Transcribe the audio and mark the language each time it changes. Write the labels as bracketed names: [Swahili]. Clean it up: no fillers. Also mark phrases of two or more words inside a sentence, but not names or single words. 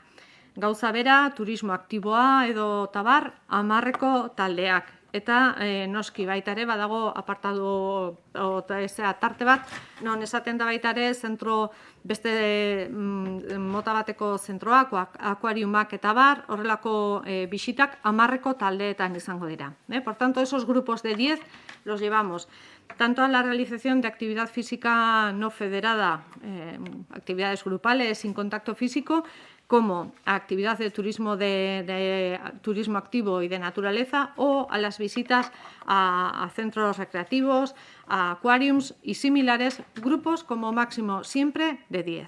[Basque] Gauza bera, turismo aktiboa edo tabar, 10 taldeak. Eta noski baita ere badago apartado tarte bat, non esaten da baita ere zentro beste mota bateko zentroak, akuariumak eta bar, horrelako bisitak 10 taldeetan izango dira. [Spanish] Por tanto, esos grupos de 10 los llevamos tanto a la realización de actividad física no federada, actividades grupales sin contacto físico, como a actividad de turismo activo y de naturaleza, o a las visitas a centros recreativos, a aquariums y similares, grupos como máximo siempre de 10.